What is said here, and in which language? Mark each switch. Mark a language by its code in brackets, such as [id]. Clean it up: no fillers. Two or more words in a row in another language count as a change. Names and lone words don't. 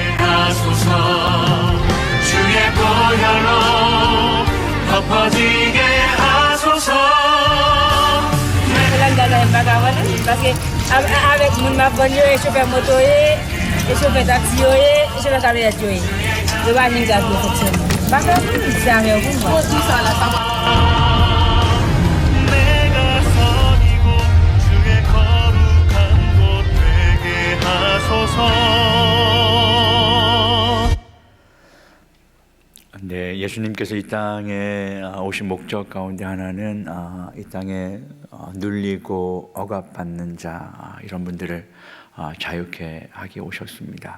[fr] Parce que avec mon mabonio et chauffeur moto et chauffeur taxi et chauffeur camionnette je vais aller gagner effectivement. Parce que c'est avec vous. [ko] 내가 선이고 주의 거룩한 곳 되게 하소서. 네, 예수님께서 이 땅에 오신 목적 가운데 하나는 이 땅에 눌리고 억압받는 자 이런 분들을 자유케 하기 오셨습니다.